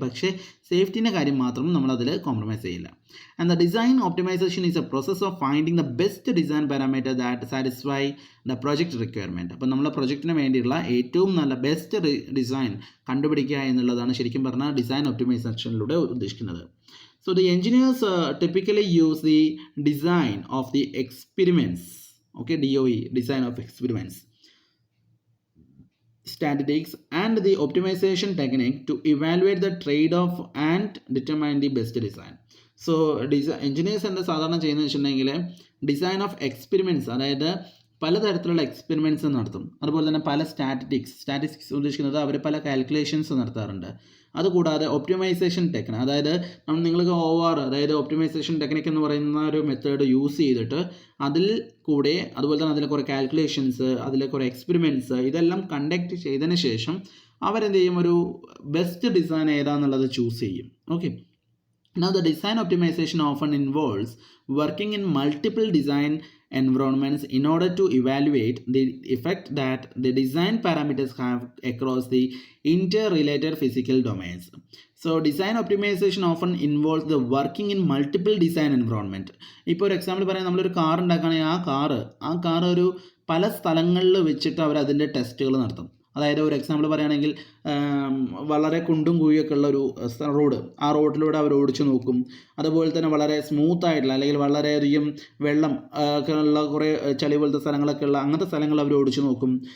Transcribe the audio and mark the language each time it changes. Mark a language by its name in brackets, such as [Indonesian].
[Malayalam] പക്ഷേ സേഫ്റ്റീൻ്റെ കാര്യം മാത്രം നമ്മൾ അതിൽ കോംപ്രമൈസ് ചെയ്യില്ല. [English] And the design optimization is a process of finding the best design parameter that satisfy the project requirement. [Malayalam] അപ്പോൾ നമ്മളെ പ്രൊജക്റ്റിന് വേണ്ടിയുള്ള ഏറ്റവും നല്ല ബെസ്റ്റ് ഡിസൈൻ കണ്ടുപിടിക്കുക എന്നുള്ളതാണ് ശരിക്കും പറഞ്ഞാൽ ഡിസൈൻ ഒപ്റ്റിമൈസേഷനിലൂടെ ഉദ്ദേശിക്കുന്നത്. [English] So the engineers typically use the design of the experiments, okay, DOE, design of experiments, statistics and the optimization technique to evaluate the trade-off and determine the best design. [Malayalam] So engineers എന്താ സാധാരണ ചെയ്യുന്നത് വെച്ചിട്ടുണ്ടെങ്കിൽ design of experiments, അതായത് പലതരത്തിലുള്ള experiments നടത്തും. അതുപോലെ തന്നെ പല സ്റ്റാറ്റിസ്റ്റിക്സ് ഉദ്ദേശിക്കുന്നത് അവർ പല കാൽക്കുലേഷൻസ് നടത്താറുണ്ട്. അതുകൂടാതെ ഒപ്റ്റിമൈസേഷൻ ടെക്നിക്, അതായത് നിങ്ങൾക്ക് അതായത് ഒപ്റ്റിമൈസേഷൻ ടെക്നിക് എന്ന് പറയുന്ന ഒരു മെത്തേഡ് യൂസ് ചെയ്തിട്ട് അതിൽ കൂടെ അതുപോലെ തന്നെ അതിലെ കുറേ കാൽക്കുലേഷൻസ്, അതിലെ കുറേ എക്സ്പെരിമെൻറ്റ്സ് ഇതെല്ലാം കണ്ടക്ട് ചെയ്തതിന് ശേഷം അവരെന്ത് ചെയ്യും, ഒരു ബെസ്റ്റ് ഡിസൈൻ ഏതാണെന്നുള്ളത് ചൂസ് ചെയ്യും. [English] Okay, now the design optimization often involves working in multiple design environments in order to evaluate the effect that the design parameters have across the interrelated physical domains. So design optimization often involves the working in multiple design environment. [Malayalam] ഇപ്പോൾ ഒരു example പറയാൻ നമ്മളൊരു car ഉണ്ടാക്കുകയാണെങ്കിൽ ആ car ഒരു പല സ്ഥലങ്ങളിൽ വെച്ചിട്ട് അവർ അതിൻ്റെ ടെസ്റ്റുകൾ നടത്തും. അതായത് ഒരു എക്സാമ്പിൾ പറയുകയാണെങ്കിൽ വളരെ കുണ്ടും കുഴിയൊക്കെ ഉള്ള ഒരു റോഡ്, ആ റോഡിലൂടെ അവർ ഓടിച്ചു നോക്കും. അതുപോലെ തന്നെ വളരെ സ്മൂത്ത് ആയിട്ടുള്ള അല്ലെങ്കിൽ വളരെയധികം വെള്ളം ഒക്കെ ഉള്ള കുറേ ചളി പോലത്തെ സ്ഥലങ്ങളൊക്കെ ഉള്ള അങ്ങനത്തെ സ്ഥലങ്ങൾ അവർ ഓടിച്ചു നോക്കും.